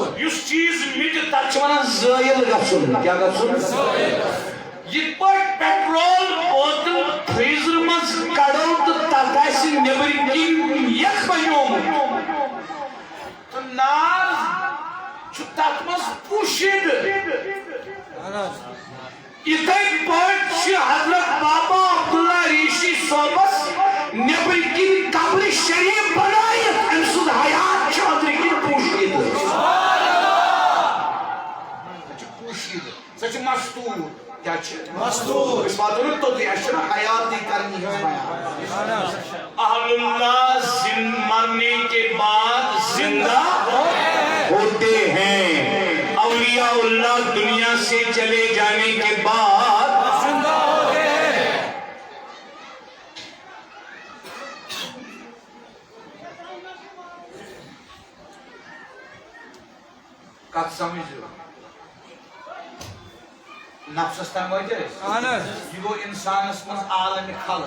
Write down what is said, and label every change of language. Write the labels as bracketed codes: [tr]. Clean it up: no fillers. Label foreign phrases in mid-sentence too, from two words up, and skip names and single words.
[ks] یُس چیز مٹہِ تتھ چھِ ونان زٲیل گژھُن کیٛاہ گژھُن یِتھ پٲٹھۍ پیٹرول بوتل فریزر منٛز کڑو تہٕ تتھ آسہِ نیبرۍ کِنۍ یخ بنیومُت تہٕ نار چھُ تتھ منٛز پوشید یِتھے پٲٹھۍ چھِ حضرت بابا عبداللہ ریشی صٲبس نیبرۍ کِنۍ قبرِ شریف بنٲیِتھ أمۍ سُنٛد حیات چھُ أنٛدرۍ کِنۍ پوشید سۄ چھِ مستوٗر کیٛاہ چھِ مستور أسۍ واتو نہٕ توٚتُے اَسہِ چھُنہٕ حیاتی کرنی ہٕنٛز بیان [ur] اہل اللہ مرنے کے بعد زندہ ہوتے ہیں اولیاء اللہ دنیا سے چلے جانے کے بعد زندہ ہوتے ہیں [ks] کتھ سمجھو نفسس تام وٲتۍ أسۍ اہن حظ یہِ گوٚو اِنسانس منٛز عالمِ خلق